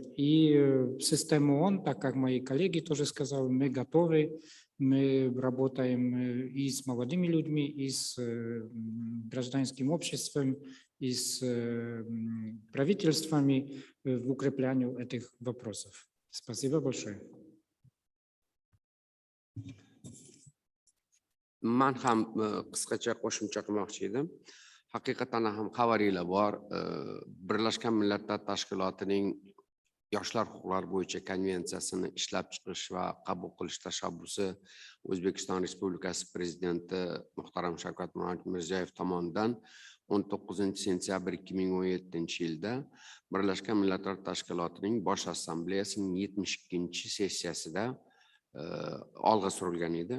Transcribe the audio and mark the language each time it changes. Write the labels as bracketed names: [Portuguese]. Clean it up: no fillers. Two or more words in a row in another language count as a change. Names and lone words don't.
[Russian] И система ООН, так как мои коллеги тоже сказали, мы готовы, мы работаем и с молодыми людьми, и с гражданским обществом, и с правительствами в укреплении этих вопросов. Спасибо большое. [Uzbek] Man ham qisqacha qo'shimcha qilmoqchi edim. Haqiqatan ham xabaringlar bor. Birlashgan Millatlar Tashkilotining Yoshlar huquqlari bo'yicha konvensiyasini ishlab chiqish va qabul qilish tashabbusi O'zbekiston Respublikasi Prezidenti muhtaram Shavkat Mirziyoyev tomonidan 19 sentyabr 2017-yilda Birlashgan Millatlar Tashkilotining Bosh Assambleyasining 72-sessiyasida olg'a surilgan edi.